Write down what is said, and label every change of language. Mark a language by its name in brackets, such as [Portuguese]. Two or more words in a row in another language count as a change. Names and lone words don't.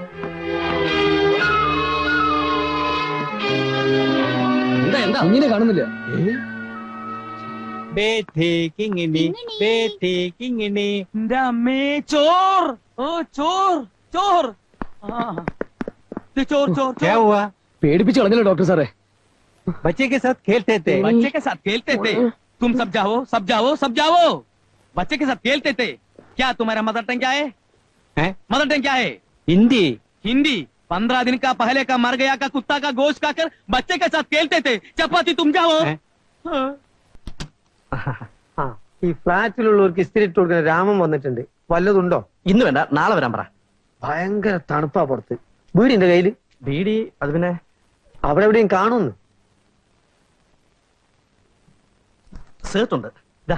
[Malayalam] എന്താ എന്താ കുഞ്ഞിനെ കാണുന്നില്ല. എന്റെ അമ്മേ, ചോർ! [Hindi] ओ चोर चोर! चोर चोर चोर. [Malayalam] പേടിപ്പിച്ച് കളഞ്ഞല്ലോ ഡോക്ടർ സാറേ. [Hindi] बच्चे के साथ खेलते थे। बच्चे के साथ खेलते थे। तुम सब जाओ सब जाओ सब जाओ। बच्चे के साथ खेलते थे। क्या तुम्हारा [English] mother tongue [Hindi] क्या है? [English] mother tongue [Hindi] क्या है? हिंदी। हिंदी। 15 दिन का पहले का मर गया का कुत्ता का गोश्त खाकर बच्चे के साथ खेलते थे। चपाती तुम जाओ। [Malayalam] ആ ഈ ഫ്ലാറ്റിലുള്ളവർക്ക് ഇസ്തിരി ഇട്ട് കൊടുക്കുന്ന രാമൻ വന്നിട്ടുണ്ട്. വല്ലതുണ്ടോ? ഇന്ന് വേണ്ട, നാളെ വരാൻ പറ. ഭയങ്കര തണുപ്പാ പുറത്ത്. വീടിന്റെ കയ്യില് ബീഡി അത് പിന്നെ അവിടെ എവിടെയും കാണുന്നു. സേർട്ടുണ്ട്. ദാ,